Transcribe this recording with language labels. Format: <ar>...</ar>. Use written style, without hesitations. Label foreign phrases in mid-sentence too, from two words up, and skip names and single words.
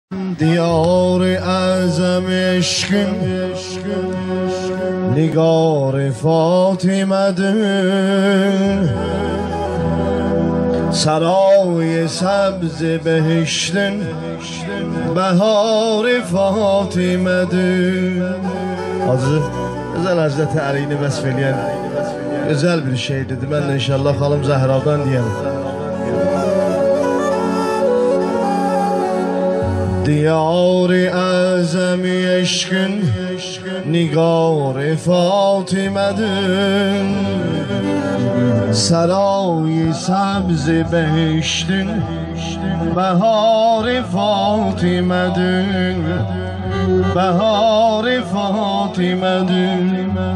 <tr>Diyar-ı azam-ı aşk nigar-ı Fatime'din, saray-ı sebz-i behiştin bahar-ı Fatime'din. Güzel Hazreti Ali'ni vesfeleyen güzel bir şey dedi. Ben de inşallah halım Zehra'dan diyelim. Diyar-ı azam-i aşkın nigar-ı Fatime'din, saray-ı sabz-ı behiştin behar-ı Fatime'din, behar-ı Fatime'din.</tr>